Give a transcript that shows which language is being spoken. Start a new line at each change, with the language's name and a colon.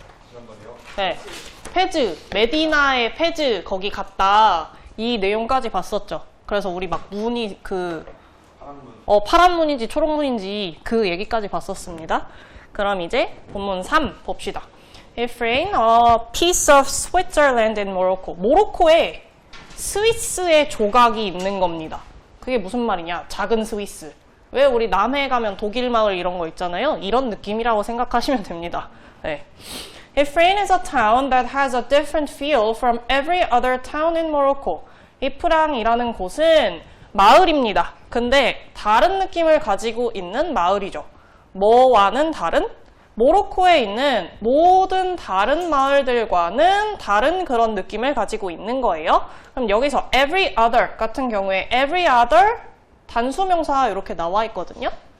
Korean: 지난번에요? 네. 페즈, 메디나의 페즈 거기 갔다 이 내용까지 봤었죠. 그래서 우리 막 문이 파란 문인지 초록 문인지 그 얘기까지 봤었습니다. 그럼 이제 본문 3 봅시다.
English: If rain, a piece of Switzerland and Morocco.
Korean: 모로코에 스위스의 조각이 있는 겁니다. 그게 무슨 말이냐? 작은 스위스. 왜 우리 남해 가면 독일 마을 이런 거 있잖아요. 이런 느낌이라고 생각하시면 됩니다. 네.
English: If rain is a town that has a different feel from every other town in Morocco.
Korean: 이프랑이라는 곳은 마을입니다. 근데 다른 느낌을 가지고 있는 마을이죠. 뭐와는 다른? 모로코에 있는 모든 다른 마을들과는 다른 그런 느낌을 가지고 있는 거예요. 그럼 여기서 every other 같은 경우에 every other 단수명사 이렇게 나와 있거든요.